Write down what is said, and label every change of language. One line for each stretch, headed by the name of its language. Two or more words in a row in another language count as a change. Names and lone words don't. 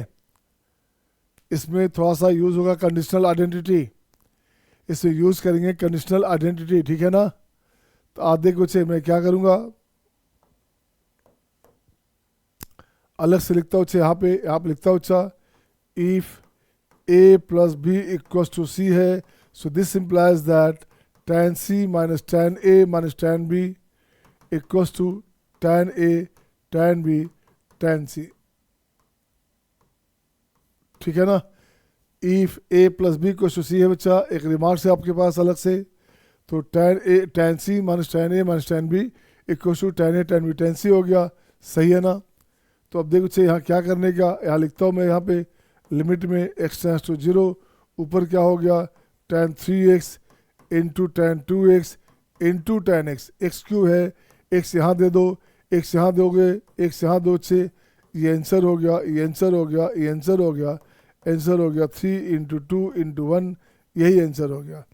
Hindi: इसमें थोड़ा सा यूज होगा
English: conditional identity,
Hindi: इसमें यूज करेंगे
English: conditional identity,
Hindi: ठीक है ना? तो आधे कुछ मैं क्या करूंगा, अलग से लिखता हूँ यहाँ पे लिखता हूँ अच्छा,
English: इफ a + b = c है, so this implies that tan c - tan a - tan b equals to tan a tan b tan c,
Hindi: ठीक है ना? इफ a + b = c है बच्चा, एक रिमार्क है आपके पास अलग से, तो tan c - tan a - tan b = tan a tan b tan c हो गया। सही है ना? तो अब देखो बच्चे यहाँ क्या करने का, यहाँ लिखता हूँ मैं, यहाँ पे लिमिट में x
English: tends to
Hindi: 0, ऊपर क्या हो गया tan 3x इंटू tan 2x इंटू tan x, x क्यों है, x यहाँ दे दो, x यहाँ दोगे, x यहाँ दो से, ये आंसर हो गया, ये आंसर हो गया, ये आंसर हो गया, आंसर हो गया 3 × 2 × 1, यही आंसर हो गया।